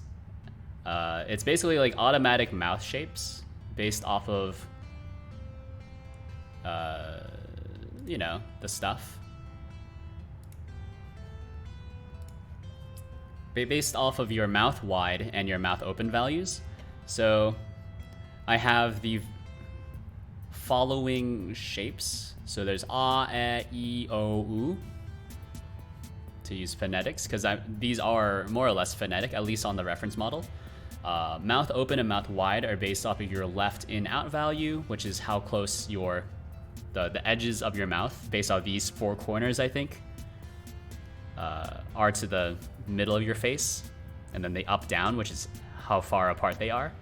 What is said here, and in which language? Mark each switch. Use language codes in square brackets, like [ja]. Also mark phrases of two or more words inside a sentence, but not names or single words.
[en] It's basically like automatic mouth shapes based off of, you know, the stuff. Based off of your mouth wide and your mouth open values. So I have the following shapes. So there's ah, eh, e, o, u, to use phonetics, because these are more or less phonetic, at least on the reference model. Mouth open and mouth wide are based off of your left in out value, which is how close the edges of your mouth, based off these 4 corners, I think, are to the middle of your face, and then the up down, which is how far apart they are.